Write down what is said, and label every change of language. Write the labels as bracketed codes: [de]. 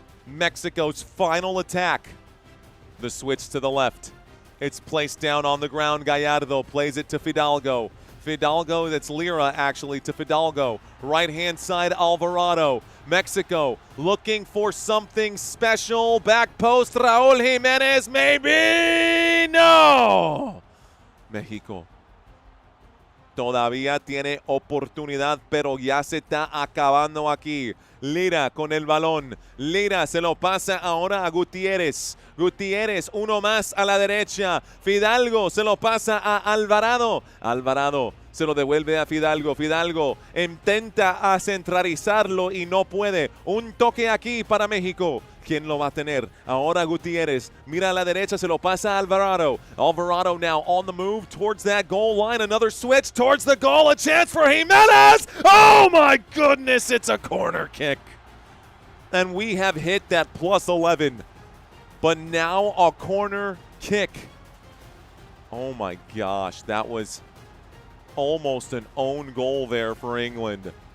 [en] Mexico's final attack. The switch to the left. It's placed down on the ground. Gallardo plays it to Fidalgo. Fidalgo, that's Lira actually, to Fidalgo. Right-hand side, Alvarado. Mexico looking for something special. Back post, Raúl Jiménez, maybe? No. [es] México todavía tiene oportunidad, pero ya se está acabando aquí. Lira con el balón. Lira se lo pasa ahora a Gutiérrez. Gutiérrez, uno más a la derecha. Fidalgo se lo pasa a Alvarado. Alvarado se lo devuelve a Fidalgo. Fidalgo intenta a centralizarlo y no puede. Un toque aquí para México. ¿Quién lo va a tener? Ahora Gutiérrez. Mira a la derecha, se lo pasa a Alvarado. [en] Alvarado now on the move towards that goal line. Another switch towards the goal. A chance for Jimenez. Oh my goodness, it's a corner kick. And we have hit that plus 11. But now a corner kick. Oh my gosh, that was almost an own goal there for England.